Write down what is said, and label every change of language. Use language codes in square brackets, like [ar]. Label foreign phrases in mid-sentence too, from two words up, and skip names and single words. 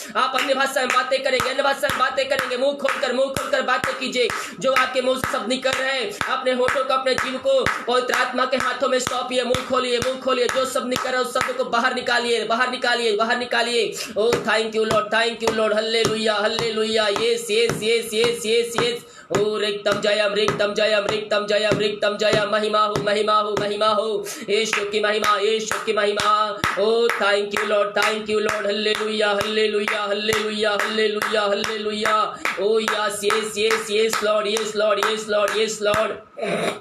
[hi] आप अन्य भाषा में बातें करेंगे, अन्य भाषा में बातें करेंगे। मुंह खोलकर बातें कीजिए। जो आपके मुंह से शब्द निकल रहे हैं, अपने होठों को अपने जीव को पवित्र आत्मा के हाथों में सौंपिए। मुंह खोलिए। जो शब्द निकल रहा है उस शब्द को बाहर निकालिए। [en] O thank you Lord. Hallelujah. yes yes yes yes yes yes. ओ रिक्तम जयम। [hi] महिमा हो यीशु की महिमा। [en] O thank you Lord. Hallelujah. O yes Lord.